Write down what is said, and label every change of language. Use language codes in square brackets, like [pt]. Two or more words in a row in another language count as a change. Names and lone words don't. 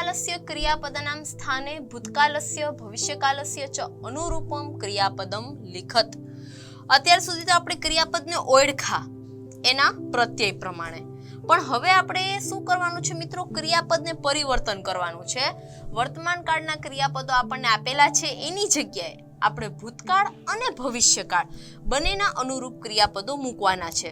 [sa] ભૂતકાળस्य क्रियापदानां स्थाने भूतकालस्य भविष्यकालस्य च अनुरूपम क्रियापदम लिखत। [gu] અત્યાર સુધી તો આપણે ક્રિયાપદને ઓળખા એના પ્રત્યય પ્રમાણે, પણ હવે આપણે શું કરવાનું છે મિત્રો? ક્રિયાપદને પરિવર્તન કરવાનું છે। વર્તમાન કાળના ક્રિયાપદો આપણને આપેલા છે, એની જગ્યાએ આપણે ભૂતકાળ અને ભવિષ્યકાળ બંનેના અનુરૂપ ક્રિયાપદો મૂકવાના છે।